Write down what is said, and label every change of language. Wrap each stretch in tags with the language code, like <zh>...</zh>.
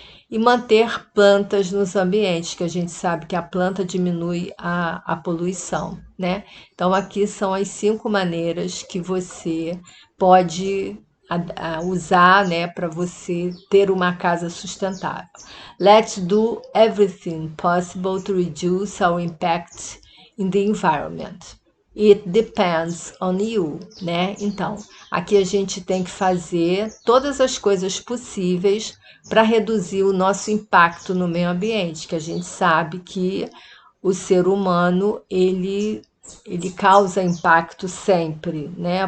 <pt>E manter plantas nos ambientes, que a gente sabe que a planta diminui a poluição, né? Então, aqui são as 5 maneiras que você pode usar, né, para você ter uma casa sustentável.</pt> <en>Let's do everything possible to reduce our impact in the environment. It depends on you, né?</en> <pt>Então, aqui a gente tem que fazer todas as coisas possíveis para reduzir o nosso impacto no meio ambiente, que a gente sabe que o ser humano, ele causa impacto sempre, né?</pt>